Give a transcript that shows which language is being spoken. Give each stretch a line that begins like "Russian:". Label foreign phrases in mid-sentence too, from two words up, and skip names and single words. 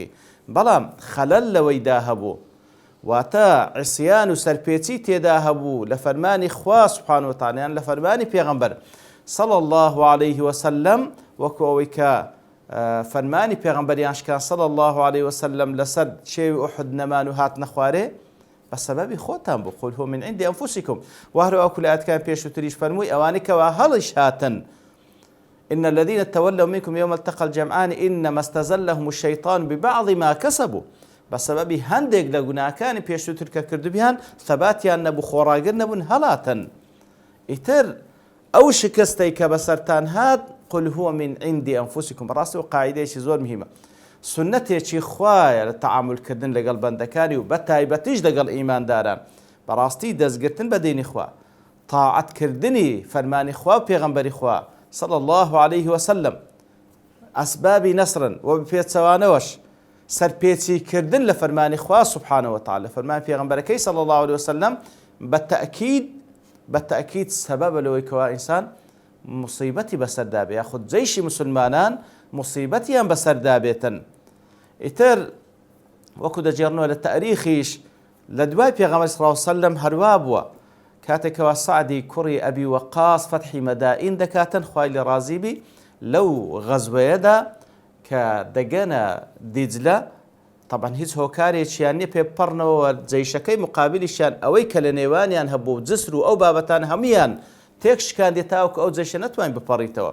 Central Kurdish: بەڵام خەلەل لەوەیدا هەبوو، واتە عیسیان و سەرپێچی تێدا هەبوو لە فەرمانی خوا
Arabic: سوبحانە وتەعالە،
Central Kurdish: یان لە فەرمانی پێغەمبەر
Arabic: صلی الله عليه وسلم،
Central Kurdish: وەکو ئەوەی کە فەرمانی پێغەمبەریان شکان
Arabic: صلی الله عليه وسلم
Central Kurdish: لەسەر چێوی ئوحود نەمان و هاتنە خوارێ بەسەبەبی خۆتان بوو.
Arabic: قل هو من عند أنفسكم،
Central Kurdish: وهروە کولایەتەکان پێشووتریش فەرمووی ئەوانەی کەوا هەڵیش هاتن،
Arabic: إن الذين تولوا منكم يوم التقى الجمعان إنما استزلهم الشيطان ببعض ما كسبوا،
Central Kurdish: بەسەبەبی هەندێک لە گوناهەکانی پێشووتر کە کردبیان ثەباتیان نەبوو، خۆڕاگر نەبوون، هەڵاتن. ئیتر ئەو شکستەی کە بەسەرتان هات
Arabic: قل هو من عند أنفسكم،
Central Kurdish: بەڕاستی و قاعیدەیەکی زۆر مهمە، سنەتێکی خوایە لە تەعاملکردن لەگەڵ بەندەکانی و بە تایبەتیش لەگەڵ ئیمانداران بەڕاستی دەستگرتن بە دینی خوا تاعەتکردنی فەرمانی خوا و پێغەمبەری خوا
Arabic: صلى الله عليه وسلم
Central Kurdish: ئەسبابی نەسرن و بپێچەوانەوەش سەرپێچیکردن لە فەرمانی خوا
Arabic: سبحانه وتعالى
Central Kurdish: فەرمانی پێغەمبەرەکەی
Arabic: صلى الله عليه وسلم
Central Kurdish: بەتەئکید سەبەبە لەوەی کەوا ئینسان مصیبەتی بەسەردا بێ یاخود جەیشی مسلمانان مصیبەتیان بەسەردا بێتن. ئیتر وەکو دەجێڕنەوە لە تاریخیش لە دوای پێغەمبەر
Arabic: صلی الله عليه وسلم
Central Kurdish: هەروە بووە کاتێکەوە سعدی کوڕی ئەبی وەقاس فەتحی مەدائین دەکاتن خوای لێ ڕازی بی لەو غەزوەیەدا کە دەگەنە دیجلە طبعا هیچ هۆکارێکیان نییە پێ بپەڕنەوە جەیشەکەی مقابلیشیان ئەوەی کە لە نێوانیان هەبوو جسر و ئەو بابەتان هەمویان تێک شکاندێت تاوەکو ئەو جەیشە نەتوانین بپەڕیتەوە.